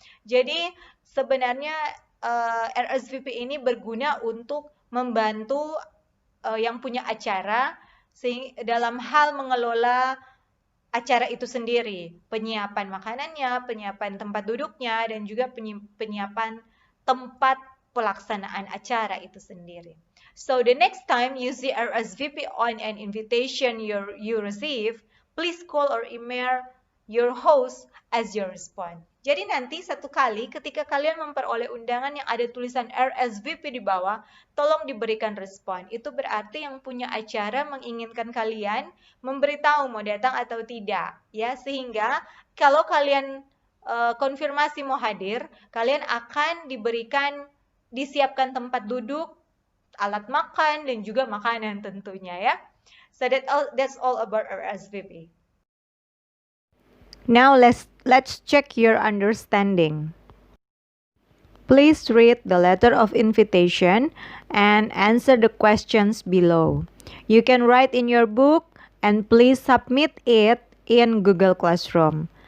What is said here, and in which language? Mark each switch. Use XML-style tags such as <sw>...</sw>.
<id>Jadi sebenarnya RSVP ini berguna untuk membantu yang punya acara dalam hal mengelola acara itu sendiri, penyiapan makanannya, penyiapan tempat duduknya, dan juga penyiapan tempat pelaksanaan acara itu sendiri.</id> <en>So the next time you see RSVP on an invitation you receive, please call or email your host as your response.</en> <id>Jadi nanti satu kali ketika kalian memperoleh undangan yang ada tulisan RSVP di bawah, tolong diberikan respon. Itu berarti yang punya acara menginginkan kalian memberitahu mau datang atau tidak, ya, sehingga kalau kalian konfirmasi mau hadir, kalian akan disiapkan tempat duduk, alat makan, dan juga makanan tentunya ya.</id> <en>So that's all about RSVP. Now let's check your understanding. Please read the letter of invitation and answer the questions below. You can write in your book and please submit it in Google Classroom.</en>